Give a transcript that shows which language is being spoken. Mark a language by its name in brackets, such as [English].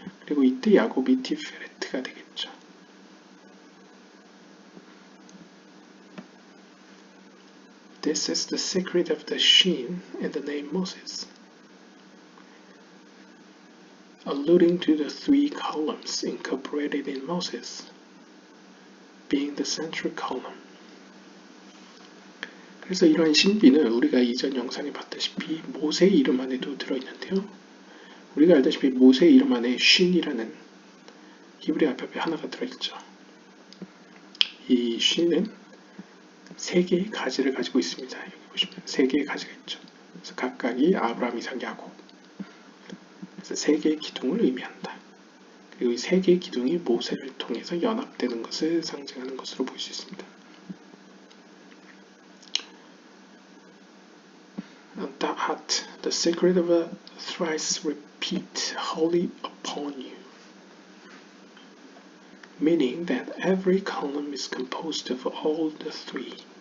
[Korean] 그리고 이때 야곱이 티페레트가 되겠죠. [English] This is the secret of the Shin in the name Moses, alluding to the three columns incorporated in Moses, being the central column. [Korean] 그래서 이러한 신비는 우리가 이전 영상에 봤다시피 모세의 이름 안에도 들어있는데요. 우리가 알다시피 모세의 이름 안에 쉰이라는 히브리 알파벳 하나가 들어있죠. 이 쉰은 세 개의 가지를 가지고 있습니다. 여기 보시면 세 개의 가지가 있죠. 그래서 각각이 아브라함, 이삭, 야곱. 그래서 세 개의 기둥을 의미한다. 그리고 이 세 개의 기둥이 모세를 통해서 연합되는 것을 상징하는 것으로 볼 수 있습니다. [English] Da'at, the secret of a thrice repeat wholly upon you, meaning that every column is composed of all the three.